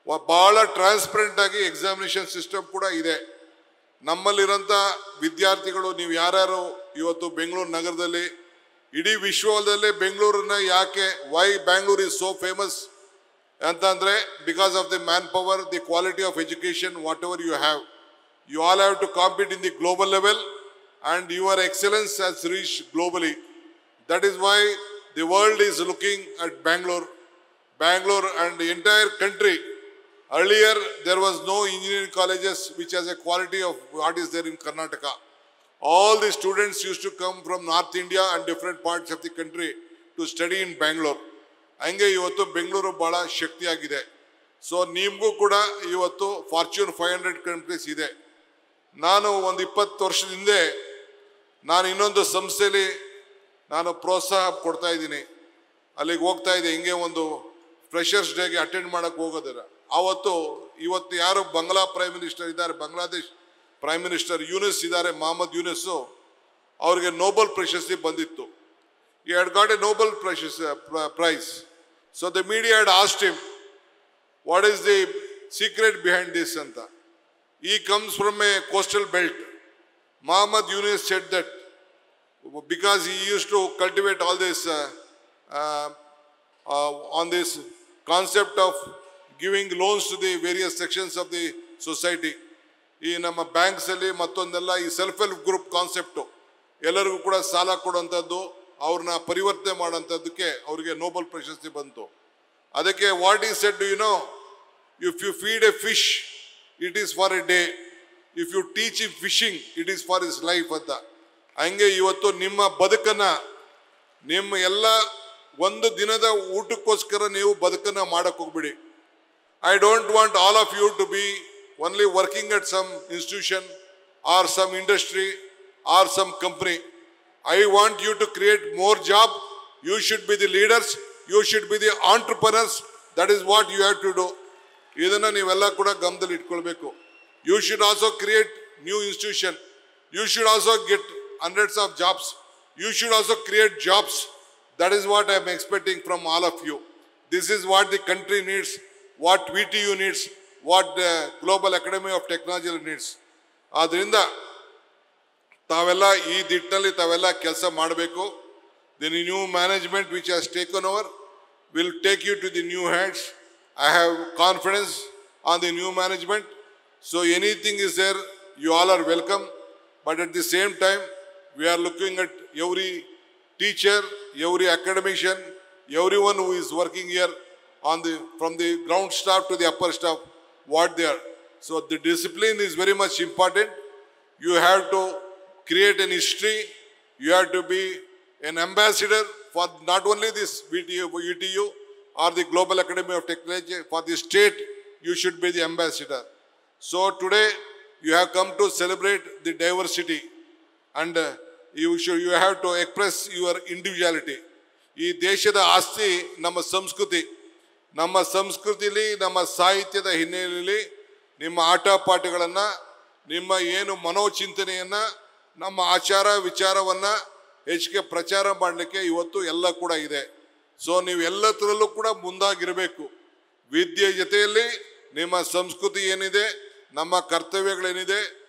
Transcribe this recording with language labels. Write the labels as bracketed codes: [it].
[kn] ಭಾಳ ಟ್ರಾನ್ಸ್ಪರೆಂಟಾಗಿ examination system ಕೂಡ ಇದೆ. ನಮ್ಮಲ್ಲಿರೋಂಥ ವಿದ್ಯಾರ್ಥಿಗಳು, ನೀವು ಯಾರ್ಯಾರು ಇವತ್ತು ಬೆಂಗಳೂರು ನಗರದಲ್ಲಿ, ಇಡೀ ವಿಶ್ವದಲ್ಲೇ ಬೆಂಗಳೂರನ್ನ ಯಾಕೆ [en] why Bangalore is so famous [kn] ಅಂತಂದರೆ, [en] Because of the man power, the quality of education, whatever you have. You all have to compete in the global level and your excellence has reached globally. That is why the world is looking at Bangalore and the entire country. Earlier there was no engineering colleges which has a quality of what is there in Karnataka. All the students used to come from North India and different parts of the country to study in Bangalore. [kn] ಹಂಗೆ ಇವತ್ತು ಬೆಂಗಳೂರು ಭಾಳ ಶಕ್ತಿಯಾಗಿದೆ. So ನಿಮಗೂ ಕೂಡ ಇವತ್ತು fortune 500 countries ಇದೆ. ನಾನು ಒಂದು 20 ವರ್ಷದ ಹಿಂದೆ ನಾನು ಇನ್ನೊಂದು ಸಂಸ್ಥೆಯಲ್ಲಿ ನಾನು ಪ್ರೋತ್ಸಾಹ ಕೊಡ್ತಾ ಇದ್ದೀನಿ. ಅಲ್ಲಿಗೆ ಹೋಗ್ತಾ ಇದ್ದೆ, ಹಿಂಗೆ ಒಂದು ಫ್ರೆಷರ್ಸ್ ಡೇಗೆ ಅಟೆಂಡ್ ಮಾಡೋಕ್ಕೆ ಹೋಗೋದಿಲ್ಲ. ಇವತ್ತು ಯಾರು ಬಂಗ್ಲಾ ಪ್ರೈಮ್ ಮಿನಿಸ್ಟರ್ ಇದ್ದಾರೆ, ಬಾಂಗ್ಲಾದೇಶ್ ಪ್ರೈಮ್ ಮಿನಿಸ್ಟರ್ ಯೂನಿಸ್ ಇದ್ದಾರೆ, ಮೊಹಮ್ಮದ್ ಯೂನಿಸ್ಸು, ಅವ್ರಿಗೆ ನೋಬೆಲ್ ಪ್ರಶಸ್ತಿ ಬಂದಿತ್ತು. [en] He had got a Nobel prize. So the media had asked him, what is the secret behind this [kn] anta. [en] He comes from a coastal belt. Mohammad Yunus said that because he used to cultivate all this on this concept of giving loans to the various sections of the society. [kn] ಈ ನಮ್ಮ ಬ್ಯಾಂಕ್ಸಲ್ಲಿ ಮತ್ತೊಂದೆಲ್ಲ ಈ self help group concept, ಎಲ್ಲರಿಗೂ ಕೂಡ ಸಾಲ ಕೊಡುವಂಥದ್ದು, ಅವ್ರನ್ನ ಪರಿವರ್ತನೆ ಮಾಡೋಂಥದ್ದಕ್ಕೆ ಅವರಿಗೆ ನೋಬೆಲ್ ಪ್ರಶಸ್ತಿ ಬಂತು. ಅದಕ್ಕೆ [en] what is said, you know, if you feed a fish it is for a day, if you teach him fishing it is for his life [kn] ಅಂತ. ಹಂಗೆ ಇವತ್ತು ನಿಮ್ಮ ಬದುಕನ್ನು, ನಿಮ್ಮ ಎಲ್ಲ ಒಂದು ದಿನದ ಊಟಕ್ಕೋಸ್ಕರ ನೀವು ಬದುಕನ್ನು ಮಾಡೋಕ್ಕೆ ಹೋಗ್ಬಿಡಿ. [en] I don't want all of you to be only working at some institution or some industry or some company. I want you to create more job. You should be the leaders. You should be the entrepreneurs. That is what you have to do. [kn] Idanna neevella kuda gamdalli itkolbeku. [en] You should also create new institution. You should also get hundreds of jobs. You should also create jobs. That is what I am expecting from all of you. This is what the country needs, what VTU needs, what the Global Academy of Technology needs. [kn] ಆದ್ದರಿಂದ ತಾವೆಲ್ಲ ಈ ದಿಟ್ಟಿನಲ್ಲಿ ತಾವೆಲ್ಲ ಕೆಲಸ ಮಾಡಬೇಕು. [en] The new management which has taken over will take you to the new heights. I have confidence on the new management. So anything is there, you all are welcome. But at the same time, we are looking at every teacher, every academician, everyone who is working here from the ground staff to the upper staff, what they are. So the discipline is very much important. You have to create an history. You have to be an ambassador for not only this VTU or the Global Academy of Technology, for the state you should be the ambassador. So today you have come to celebrate the diversity and you have to express your individuality. [kn] ಈ ದೇಶದ ಆಸ್ತಿ ನಮ್ಮ ಸಂಸ್ಕೃತಿ. ನಮ್ಮ ಸಂಸ್ಕೃತಿಲಿ, ನಮ್ಮ ಸಾಹಿತ್ಯದ ಹಿನ್ನೆಲೆಯಲ್ಲಿ ನಿಮ್ಮ ಆಟ ಪಾಠಗಳನ್ನು, ನಿಮ್ಮ ಏನು ಮನೋಚಿಂತನೆಯನ್ನು, ನಮ್ಮ ಆಚಾರ ವಿಚಾರವನ್ನು ಹೆಚ್ಚಿಗೆ ಪ್ರಚಾರ ಮಾಡಲಿಕ್ಕೆ ಇವತ್ತು ಎಲ್ಲ ಕೂಡ ಇದೆ. ಸೊ ನೀವು ಎಲ್ಲದರಲ್ಲೂ ಕೂಡ ಮುಂದಾಗಿರಬೇಕು. ವಿದ್ಯೆ ಜೊತೆಯಲ್ಲಿ ನಿಮ್ಮ ಸಂಸ್ಕೃತಿ ಏನಿದೆ, ನಮ್ಮ ಕರ್ತವ್ಯಗಳೇನಿದೆ,